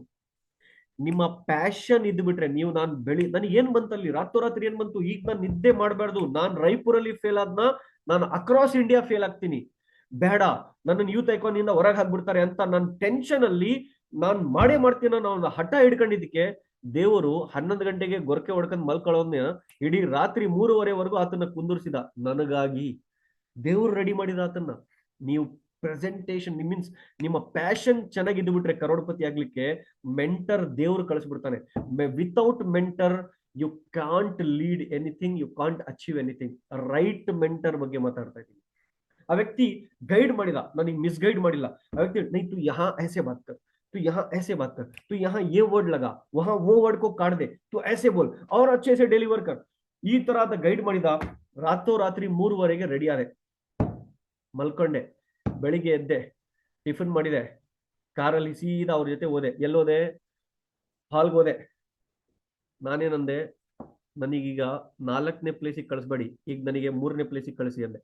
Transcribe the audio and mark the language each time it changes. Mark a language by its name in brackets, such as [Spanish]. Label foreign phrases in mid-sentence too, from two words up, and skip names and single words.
[Kannada] ನಿಮ್ಮ ಪ್ಯಾಷನ್ ಇದ್ಬಿಟ್ರೆ ನೀವು, ನನಗೆ ಏನ್ ಬಂತಲ್ಲಿ ರಾತ್ರೋರಾತ್ರಿ ಏನ್ ಬಂತು, ಈಗ ನಾನು ನಿದ್ದೆ ಮಾಡಬಾರ್ದು, ನಾನು ರಾಯ್ಪುರಲ್ಲಿ ಫೇಲ್ ಆದ್ನ, ನಾನು [English] across India [Kannada] ಫೇಲ್ ಆಗ್ತೀನಿ, ಬೇಡ ನನ್ನ [English] youth icon [Kannada] ಇಂದ ಹೊರಗೆ ಹಾಕ್ಬಿಡ್ತಾರೆ ಅಂತ ನನ್ನ ಟೆನ್ಷನ್ ಅಲ್ಲಿ ನಾನು ಮಾಡೇ ಮಾಡ್ತೀನಿ ಅನ್ನೋ ಹಠ ಹಿಡ್ಕೊಂಡಿದ್ದಕ್ಕೆ ದೇವರು 11 ಗಂಟೆಗೆ ಗೊರಕೆ ಹೊಡ್ಕೊಂಡ್ ಮಲ್ಕೊಳ್ಳೋನ್ನ ಇಡೀ ರಾತ್ರಿ 3:30ವರೆಗೂ ಆತನ ಕುಂದುರ್ಸಿದ ನನಗಾಗಿ. ದೇವ್ರು ರೆಡಿ ಮಾಡಿದ ಆತನ್ನ. ನೀವು [English] presentation means [Kannada] ನಿಮ್ಮ ಪ್ಯಾಷನ್ ಚೆನ್ನಾಗಿದ್ದು ಬಿಟ್ರೆ ಕರೋಡ್ಪತಿ ಆಗ್ಲಿಕ್ಕೆ ಮೆಂಟರ್ ದೇವ್ರು ಕಳಿಸ್ಬಿಡ್ತಾನೆ. [English] without mentor you can't lead anything, you can't achieve anything. right mentor [Kannada] ಬಗ್ಗೆ ಮಾತಾಡ್ತಾ ಇದ್ದೀನಿ. ಆ ವ್ಯಕ್ತಿ ಗೈಡ್ ಮಾಡಿದ, ನನಗೆ ಮಿಸ್ಗೈಡ್ ಮಾಡಿಲ್ಲ. ಆ ವ್ಯಕ್ತಿ [Hindi] नहीं तू यहाँ ऐसे बात कर, तू यहाँ ऐसे बात कर, तू यहाँ ये वर्ड लगा, वहां वो वर्ड को काट दे, तू ऐसे बोल और अच्छे से ಡೆಲಿವರ್ कर. [Kannada] ಈ ತರಹದ ಗೈಡ್ ಮಾಡಿದ. ರಾತ್ರಿ 3:30ಗೆ ರೆಡಿ ಆದೆ, ಮಲ್ಕೊಂಡೆ. ಬೆಳಿಗ್ಗೆ ಎದ್ದೆ, ಟಿಫಿನ್ ಮಾಡಿದೆ, ಕಾರಲ್ಲಿ ಸೀದಾ ಅವ್ರ ಜೊತೆ ಹೋದೆ. ಎಲ್ಲೋದೆ? ಹಾಲ್ಗೆ ಹೋದೆ. ನಾನೇನಂದೆ, ನನಗೀಗ 4ನೇ ಪ್ಲೇಸಿಗೆ ಕಳಿಸ್ಬೇಡಿ, ಈಗ ನನಗೆ 3ನೇ ಪ್ಲೇಸಿಗೆ ಕಳಿಸಿ ಅಂದೆ.